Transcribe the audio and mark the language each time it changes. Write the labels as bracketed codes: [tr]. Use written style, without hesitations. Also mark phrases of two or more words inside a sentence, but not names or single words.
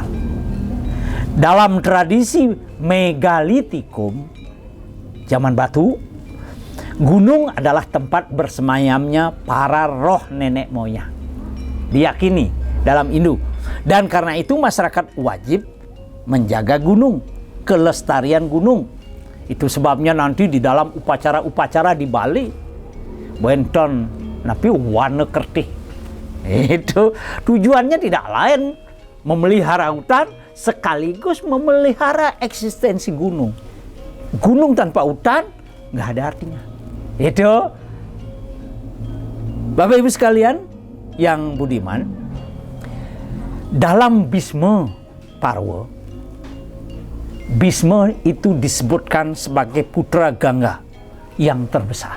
[id] Dalam tradisi megalitikum, zaman batu, gunung adalah tempat bersemayamnya para roh nenek moyang. Diyakini dalam Hindu. Dan karena itu masyarakat wajib menjaga gunung, kelestarian gunung. Itu sebabnya nanti di dalam upacara-upacara di Bali, Wenton, napi warna kertih. Itu tujuannya tidak lain memelihara hutan, sekaligus memelihara eksistensi gunung. Gunung tanpa hutan nggak ada artinya. Itu, Bapak Ibu sekalian yang budiman, dalam Bhisma Parwa, Bhisma itu disebutkan sebagai putra Gangga yang terbesar.